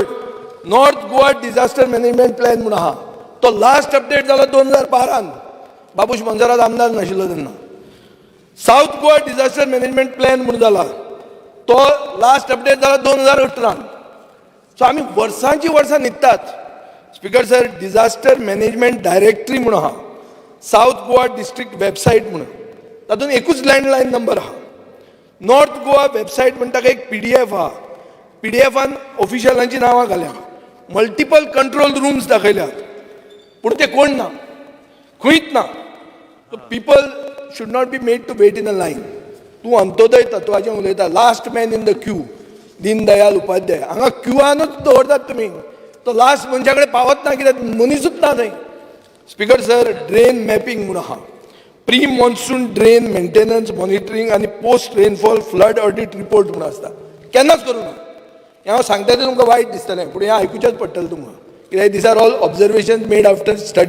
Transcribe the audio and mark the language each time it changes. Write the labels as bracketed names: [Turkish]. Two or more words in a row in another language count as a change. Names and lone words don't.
[English] North Goa Disaster Management Plan [Konkani] म्हणून आहा तो [English] last update [Konkani] जाला 2012 बाबूश मंजरात आमदार नाशिल्लो तेन्ना [English] South Goa Disaster Management Plan [Konkani] म्हणून जाला तो [English] last update [Konkani] जाला 2018 सो आमी वर्सांची वर्सां न्हिदतात [English] Speaker sir disaster management directory [Konkani] म्हणून आहा [English] South Goa district website [Konkani] म्हणून तातूंत एकूच [English] landline number [Konkani] आहा [English] North Goa website [Konkani] म्हणटा एक PDF आहा. PDFान ऑफिशियलांची नांवां घाल्या, [English] multiple control rooms [Konkani] दाखयल्यात, पूण ते कोण ना, खंयच ना. [English] People should not be made to wait in a line. [Konkani] तूं अंत्योदय तत्वाचें उलयता, [English] last man in the queue, [Konkani] दीन दयाल उपाध्याय, हांगा क्यूआनूच दवरतात तुमी. तो लास्ट मनशा कडेन पावत ना, कित्याक मनीसूच ना थंय. [English] Speaker sir, drain mapping [Konkani] म्हूण आहा, [English] pre monsoon drain maintenance monitoring [Konkani] आनी [English] post rainfall flood audit report [Konkani] म्हूण आसता, केन्नाच करूं ना. हें हांव सांगता तें तुमकां वायट दिसतलें, पूण हें आयकुचेंच पडटलें तुमकां, कित्याक [English] these are all observation made after study.